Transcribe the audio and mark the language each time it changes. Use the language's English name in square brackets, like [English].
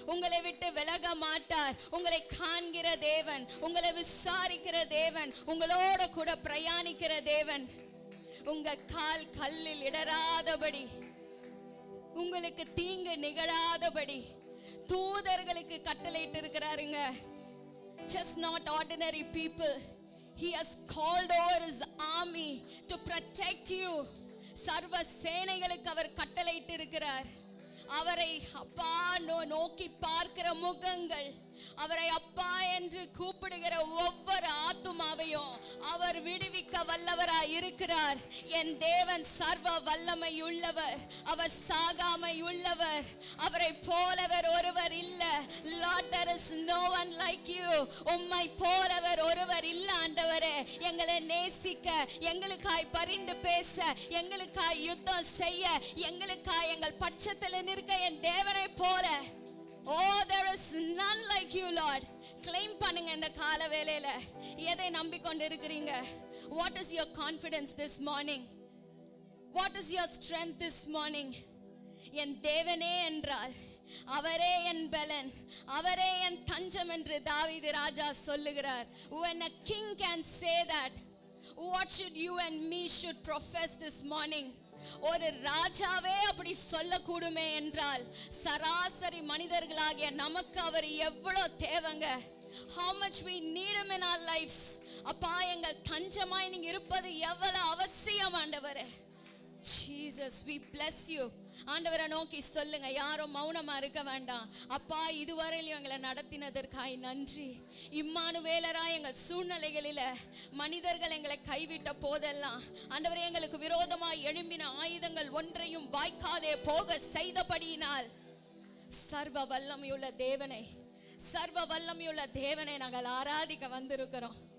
[Tamil] உங்களை விட்டு விலக மாட்டார். உங்களை காண்கிற தேவன், உங்களை விசாரிக்கிற தேவன், உங்களோட கூட பிரயாணிக்கிற தேவன். உங்க கால் கல்லில் இடராதபடி, உங்களுக்கு தீங்கு நிகழாதபடி தூதர்களுக்கு கட்டளையிட்டு இருக்கிறாருங்க. [English] Just not ordinary people. He has called over his army to protect you. [Tamil] சர்வ சேனைகளுக்கு அவர் கட்டளையிட்டு இருக்கிறார். அவரை அப்பா நோக்கி பார்க்கிற முகங்கள், அவரை அப்பா என்று கூப்பிடுகிற ஒவ்வொரு ஆத்துமாவையும் அவர் விடுவிக்க வல்லவராய் இருக்கிறார். என் தேவன் சர்வ வல்லமை உள்ளவர், அவர் சாகாமை உள்ளவர், அவரை போலவர் ஒருவர் இல்ல. [English] Lord, there is no one like you. [Tamil] உம்மை போலவர் ஒருவர் இல்ல ஆண்டவரே. எங்களை நேசிக்க, எங்களுக்காய் பரிந்து பேச, எங்களுக்காய் யுத்தம் செய்ய, எங்களுக்காய் எங்கள் பட்சத்தில் நிற்க என் தேவனை போல Oh, there is none like you, Lord. Claim பண்ணுங்க இந்த கால வேளையில. எதை நம்பிக்கொண்டு இருக்கிறீங்க? [English] What is your confidence this morning? What is your strength this morning? [Tamil] என் தேவனே என்றால் அவரே என் பலன், அவரே என் தஞ்சம் என்று தாவீது ராஜா சொல்லுகிறார். [English] When a king can say that, what should you and me should profess this morning? [Tamil] ஒரு ராஜாவே அப்படி சொல்லக்கூடுமே என்றால் சராசரி மனிதர்களாகிய நமக்கு அவர் எவ்வளவு தேவைங்க. [English] How much we need him in our lives. [Tamil] அப்பா எங்கள் தஞ்சமாய் நீங்க இருப்பது எவ்வளவு அவசியம் ஆண்டவரே. Jesus, we bless you. ஆண்டவரை நோக்கி சொல்லுங்க, யாரும் மௌனமா இருக்க வேண்டாம். அப்பா இதுவரையிலும் எங்களை நடத்தினதற்காய் நன்றி. இம்மானுவேலராய் எங்கள் சூழ்நிலைகளில மனிதர்கள் எங்களை கைவிட்ட போதெல்லாம் ஆண்டவரே எங்களுக்கு விரோதமாய் எழும்பின ஆயுதங்கள் ஒன்றையும் வாய்க்காதே போக செய்தபடியினால் சர்வ வல்லமையுள்ள தேவனை, சர்வ வல்லமையுள்ள தேவனை நாங்கள் ஆராதிக்க வந்திருக்கிறோம்.